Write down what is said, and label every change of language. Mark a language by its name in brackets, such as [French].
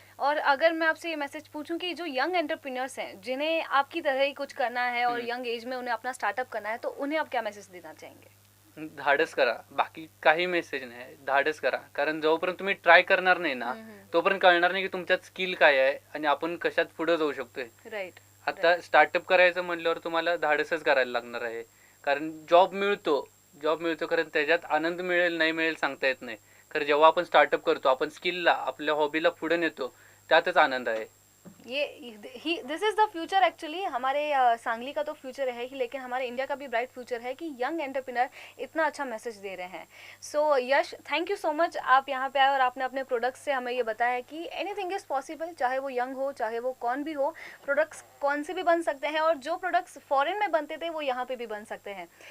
[Hindi] और अगर मैं आपसे ये मैसेज पूछूं कि जो यंग एंटरप्रेन्योर्स हैं जिन्हें आपकी तरह ही कुछ करना है और यंग एज में उन्हें अपना स्टार्टअप करना है, तो उन्हें आप क्या मैसेज देना चाहेंगे? [Marathi] धाडस करा, बाकी काही मेसेज नाही, धाडस करा. कारण जोपर्यंत तुम्ही ट्राय करणार नाही ना तोपर्यंत कळणार नाही की तुमच्यात स्किल काय आहे आणि आपण कशात पुढे जाऊ शकतोय. राईट. आता स्टार्टअप करायचं म्हटल्यावर तुम्हाला धाडसच करायला लागणार आहे. कारण जॉब मिळतो कारण त्याच्यात आनंद मिळेल नाही मिळेल सांगता येत नाही. कारण जेव्हा आपण स्टार्टअप करतो, आपण स्किलला, आपल्या हॉबीला पुढे नेतो, त्यातच आनंद आहे. [English] This is the future actually. [Hindi] हमारे सांगली का तो फ्यूचर है ही, लेकिन हमारे इंडिया का भी ब्राइट फ्यूचर है कि यंग एंटरप्रेन्योर इतना अच्छा मैसेज दे रहे हैं. सो यश, [English] thank you so much, [Hindi] आप यहाँ पे आए और आपने अपने प्रोडक्ट्स से हमें ये बताया कि [English] anything is possible, [Hindi] चाहे वो यंग हो चाहे वो कौन भी हो, प्रोडक्ट्स कौन से भी बन सकते हैं और जो प्रोडक्ट्स फॉरेन में बनते थे वो यहाँ पे भी बन सकते हैं.